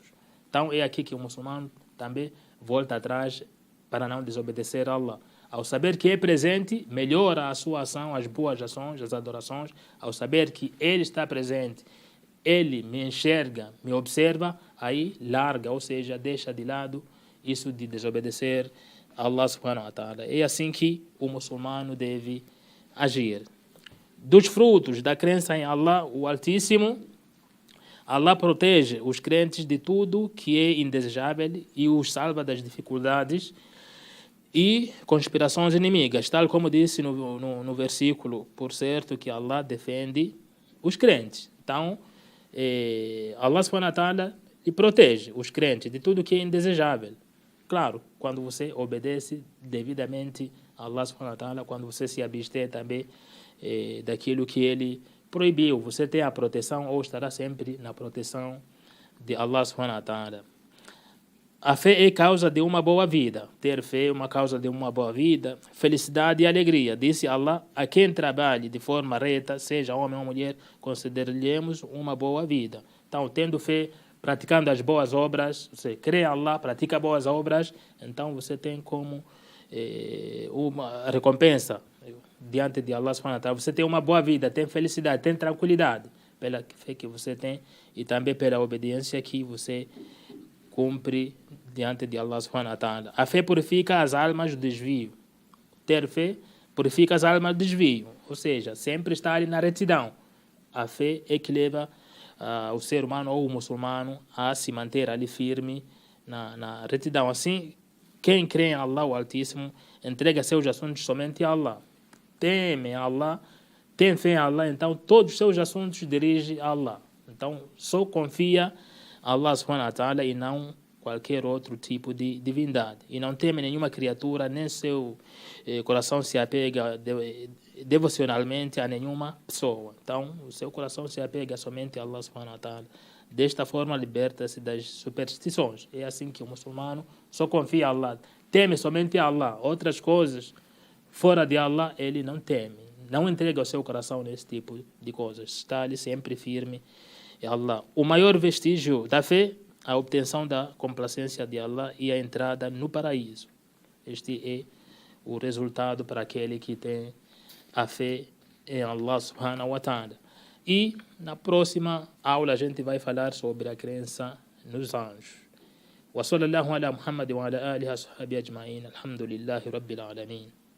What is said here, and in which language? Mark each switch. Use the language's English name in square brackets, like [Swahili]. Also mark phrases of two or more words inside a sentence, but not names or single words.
[Portuguese] Então, é aqui que o muçulmano também volta atrás para não desobedecer a Allah. Ao saber que é presente, melhora a sua ação, as boas ações, as adorações. Ao saber que Ele está presente, Ele me enxerga, me observa, aí larga, ou seja, deixa de lado isso de desobedecer a Allah [Arabic] سبحانه وتعالى. [Portuguese] É assim que o muçulmano deve agir. Dos frutos da crença em Allah, o Altíssimo, Allah protege os crentes de tudo que é indesejável e os salva das dificuldades e conspirações inimigas, tal como disse no versículo, por certo que Allah defende os crentes. Então, Allah [Arabic] سبحانه وتعالى [Portuguese] protege os crentes de tudo que é indesejável. Claro, quando você obedece devidamente a Allah [Arabic] سبحانه وتعالى, [Portuguese] quando você se abster também daquilo que Ele proibiu, você tem a proteção ou estará sempre na proteção de Allah [Arabic] سبحانه وتعالى. [Portuguese] A fé é causa de uma boa vida. Ter fé é uma causa de uma boa vida, felicidade e alegria. Disse Allah, a quem trabalhe de forma reta, seja homem ou mulher, consideraremos uma boa vida. Então, tendo fé, praticando as boas obras, você crê em Allah, pratica boas obras, então você tem como uma recompensa diante de Allah [Arabic] سبحانه وتعالى. [Portuguese] Você tem uma boa vida, tem felicidade, tem tranquilidade pela fé que você tem e também pela obediência que você cumpre diante de Allah [Arabic] سبحانه وتعالى. [Portuguese] A fé purifica as almas do desvio. Ter fé purifica as almas do desvio. Ou seja, sempre estar ali na retidão. A fé é que leva o ser humano ou o muçulmano a se manter ali firme na retidão. Assim, quem crê em Allah o Altíssimo entrega seus assuntos somente a Allah, teme a Allah, tem fé em Allah, então todos os seus assuntos dirige a Allah. Então só confia a Allah [Arabic] سبحانه وتعالى [Portuguese] e não qualquer outro tipo de divindade. E não teme nenhuma criatura, nem seu coração se apega devocionalmente a nenhuma pessoa. Então o seu coração se apega somente a Allah [Arabic] سبحانه وتعالى. [Portuguese] Desta forma liberta-se das superstições. É assim que o muçulmano só confia a Allah, teme somente a Allah. Outras coisas fora de Allah ele não teme. Não entrega o seu coração nesse tipo de coisas. Está ali sempre firme em Allah. O maior vestígio da fé, a obtenção da complacência de Allah e a entrada no paraíso. Este é o resultado para aquele que tem a fé em Allah [Arabic] سبحانه وتعالى. [Portuguese] E na próxima aula a gente vai falar sobre a crença nos anjos. [Arabic] وصلى الله على محمد وعلى آله وصحبه أجمعين. الحمد لله رب العالمين.